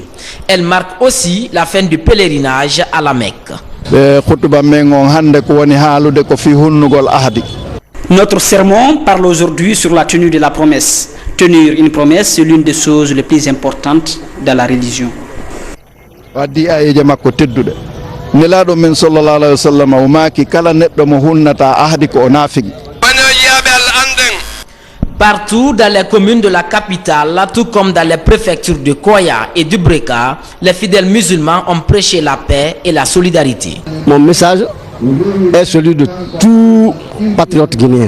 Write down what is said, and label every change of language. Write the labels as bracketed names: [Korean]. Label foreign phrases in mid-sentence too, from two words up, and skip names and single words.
[French] Elle marque aussi la fin du pèlerinage à la Mecque. Notre sermon parle aujourd'hui sur la tenue de la promesse. Tenir une promesse, c'est l'une des choses les plus importantes dans la religion. [Fula] Nelaɗo men [Arabic] صلى الله عليه وسلم [Fula] o maaki kala neɗɗo mo hunnata ahdi ko o naafigi. [French] Partout dans les communes de la capitale, tout comme dans les préfectures de Koya et du Breka, les fidèles musulmans ont prêché la paix et la solidarité. Mon message est celui de tout patriote guinéen.